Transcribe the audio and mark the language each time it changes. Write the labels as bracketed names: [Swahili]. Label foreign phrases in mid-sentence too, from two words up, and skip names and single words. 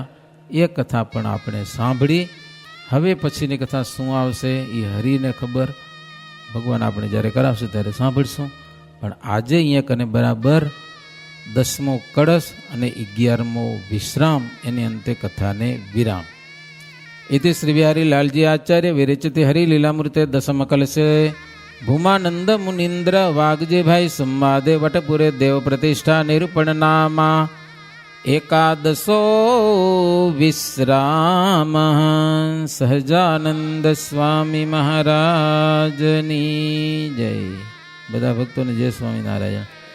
[Gujarati] એ કથા પણ આપણે સાંભળી. હવે પછીની કથા શું આવશે એ હરિને ખબર. ભગવાન આપણે જ્યારે કરાવશે ત્યારે સાંભળશું. પણ આજે અહીંયા કને બરાબર 10મો કળશ અને 11મો વિશ્રામ, એની અંતે કથાને વિરામ. [Sanskrit] इति श्री बिहारी लालजी आचार्य विरचित हरि लीलामूर्ते दशम कलशे भूमानंद मुनीन्द्र वागजे भाई संवादे वटपुरे देव प्रतिष्ठा निरूपण नामा एकादशो विश्राम [Gujarati] સહજાનંદ સ્વામી મહારાજની જય. બધા ભક્તોને જય સ્વામિનારાયણ.